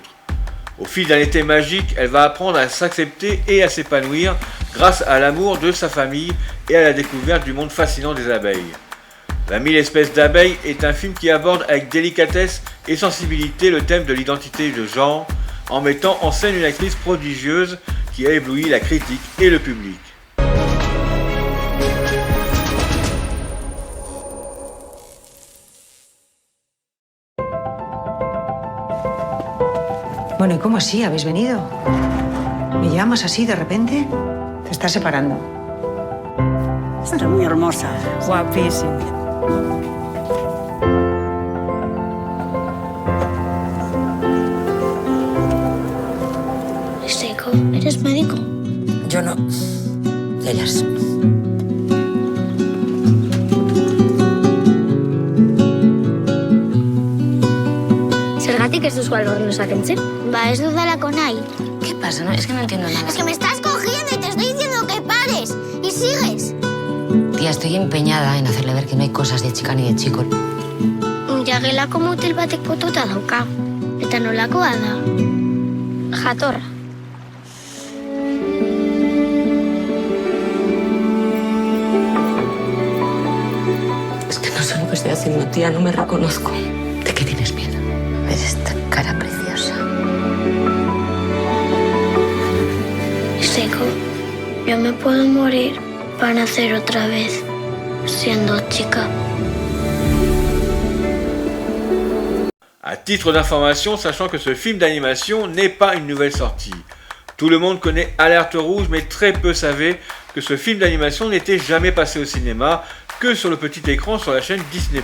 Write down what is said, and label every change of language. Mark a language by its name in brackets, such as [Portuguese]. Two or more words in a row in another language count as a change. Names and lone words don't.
[French] Au fil d'un été magique, elle va apprendre à s'accepter et à s'épanouir grâce à l'amour de sa famille et à la découverte du monde fascinant des abeilles. 20 000 espèces d'abeilles est un film qui aborde avec délicatesse et sensibilité le thème de l'identité de genre, en mettant en scène une actrice prodigieuse qui a ébloui la critique et le public. [Spanish] Bueno, ¿y cómo así? ¿Habéis venido? ¿Me llamas así de repente? ¿Te estás separando? Está muy hermosa, guapísima. Seco, ¿eres médico? Yo no. Ellas. [Basque] Zergatik ez duzu albornoza kentzen? Ba, ez dudalako nahi. [Spanish] ¿Qué pasa? No, es que no entiendo nada. Es que me estás cogiendo y te estoy diciendo que pares. Y sigues. Tía, estoy empeñada en hacerle ver que no hay cosas de chica ni de chico. [Basque] Jagelako motel batek potota dauka. Eta nolakoa da? Jatorra. [Spanish] Es que no sé lo que estoy haciendo, tía, no me reconozco. ¿De qué tienes miedo? ¿Ves esta cara preciosa? Seco, yo me puedo morir para nacer otra vez, siendo chica. [French] À titre d'information, sachant que ce film d'animation n'est pas une nouvelle sortie. Tout le monde connaît Alerte Rouge, mais très peu savaient que ce film d'animation n'était jamais passé au cinéma, que sur le petit écran sur la chaîne Disney+.